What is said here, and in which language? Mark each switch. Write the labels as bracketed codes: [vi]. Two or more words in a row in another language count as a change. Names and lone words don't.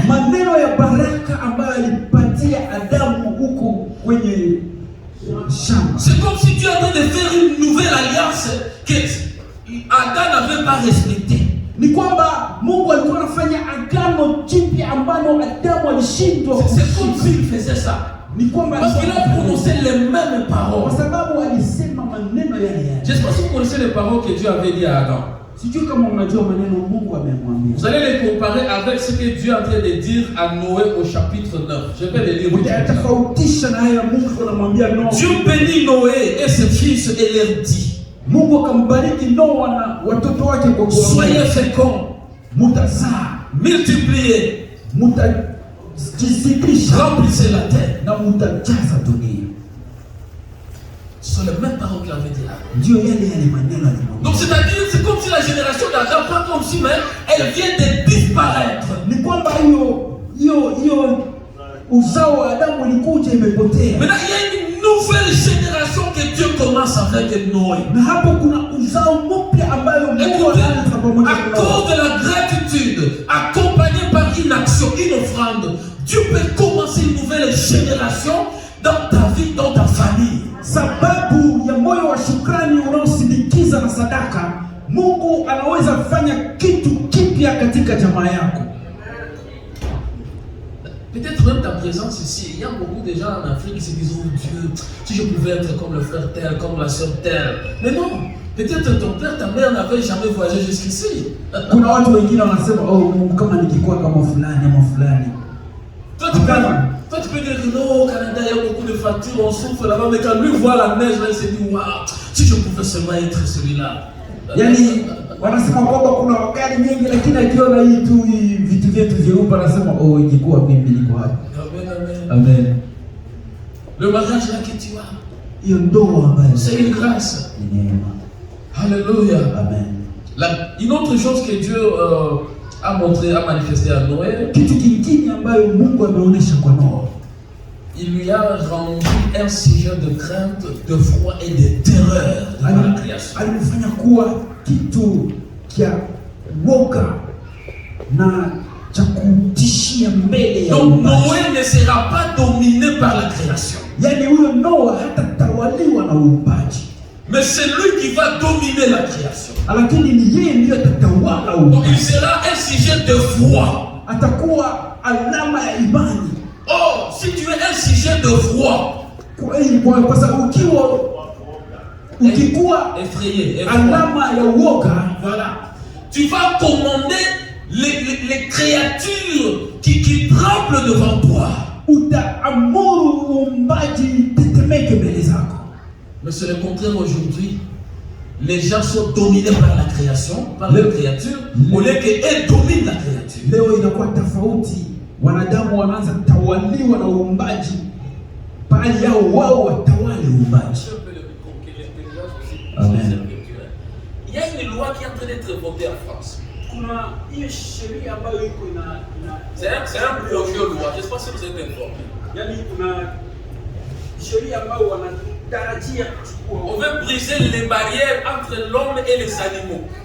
[sw] maneno ya baraka ambayo alipatia Adamu huko kwenye shamba. [fr] C'est comme si Dieu était de faire une nouvelle alliance que Adam n'avait pas respectée. [sw] Ni kwamba Mungu alikuwa anafanya agano jipya ambalo Adamu alishindwa [fr] C'est comme [sw] kushika. [fr] s'il faisait ça. [sw] Ni kwamba [fr] Parce qu'il a prononcé les mêmes paroles. [sw] kwa sababu alisema maneno yale yale. [fr] Je ne sais pas si vous connaissez les paroles que Dieu avait dit à Adam. [sw] Sijui kama unajua maneno Mungu amemwambia. [fr] Vous allez les comparer avec ce que Dieu est en train de dire à Noé au chapitre 9. Je vais les lire. [sw] Utayatofautisha na haya Mungu anamwambia Noa. [fr] Dieu bénit Noé et ses fils et leur dit, [sw] Mungu akambariki Noa na watoto wake kwa [fr] soyez [sw] kuwaambia, [fr] féconds, [sw] mutazaa, [fr] multipliez, [sw] mutajizidisha [fr] remplissez la terre. [sw] na mutajaza dunia. [fr] Ce sont les mêmes paroles qu'il avait dit là. [sw] Ndio yale maneno alimwambia. [fr] Donc c'est-à-dire, c'est comme si la génération d'Adam, pas comme si même, elle vient de disparaître. [sw] Ni kwamba hiyo uzao wa Adamu ilikuja imepotea. [fr] Maintenant, il y a une nouvelle génération que Dieu commence avec Noé. [sw] Na hapo kuna uzao mpya ambayo Mungu [fr] Écoutez, [sw] anaanza pamoja [fr] à [sw] na Noa. [fr] cause de la gratitude, accompagnée par une action, une offrande, Dieu peut commencer une nouvelle génération dans ta vie, dans ta famille. [sw] Sababu ya moyo wa shukrani unaosindikiza na sadaka, Mungu anaweza fanya kitu kipya katika jamaa yako. [fr] Peut-être même ta présence ici, il y a beaucoup de gens en Afrique qui se disent: oh Dieu, si je pouvais être comme le frère tel, comme la sœur telle. Mais non, peut-être ton père, ta mère n'avait jamais voyagé jusqu'ici. [sw] Kuna watu wengine wanasema oh Mungu kama nikikuwa kama fulani ama fulani. [fr] Toi tu peux dire que non, au Canada il y a beaucoup de factures, on souffre là-bas, mais quand lui voit la neige, là, il se dit: waouh, si je pouvais seulement être celui-là. [sw] Yani wanasema kwamba kuna wakati nyingi, lakini akiona hii tu vitu vyetu vyeupe anasema oh ingekuwa mimi niko hapa. Amen, amen. Amen. [fr] Le mariage là que tu as, [sw] Hiyo ndoa ambayo [fr] c'est une grâce. [sw] ni neema. Alléluia. Amen. [fr] Une autre chose que Dieu a montré, a manifesté à Noé, [sw] Kitu kingine ambayo Mungu ameonyesha kwa Noa, [fr] il lui a rendu un sujet de crainte, de froid et de terreur dans la création. [sw] Alimfanya kuwa kitu kia woga na cha kutishia mbele ya [fr] Donc [sw] uumbaji. [fr] Noé ne sera pas dominé par la création. [sw] Yani huyo Noa hatatawaliwa na uumbaji, [fr] Mais c'est lui qui va dominer la création. [sw] lakini ni yeye ndiye atatawala [fr] Donc il [sw] uumbaji. [fr] sera un sujet de foi. [sw] Atakuwa alama ya imani. [fr] Or, si tu es un sujet de foi, [sw] Kwa sababu ukikuwa [fr] effrayé, [sw] alama ya uoga, [fr] voilà, tu vas commander les créatures qui tremblent devant toi. [sw] utaamuru uumbaji tetemeke mbele zako. [fr] Mais c'est le contraire aujourd'hui. Les gens sont dominés par la création, par les créatures, au lieu qu'elles dominent la créature. [sw] Leo inakuwa tofauti, wanadamu wanaanza tawaliwa na uumbaji, bali yao wao watawale uumbaji. Amen. [fr] Il y a une loi qui est en train d'être votée en France. C'est un projet de loi. Je ne sais pas si vous êtes informé. On veut briser les barrières entre l'homme et les animaux.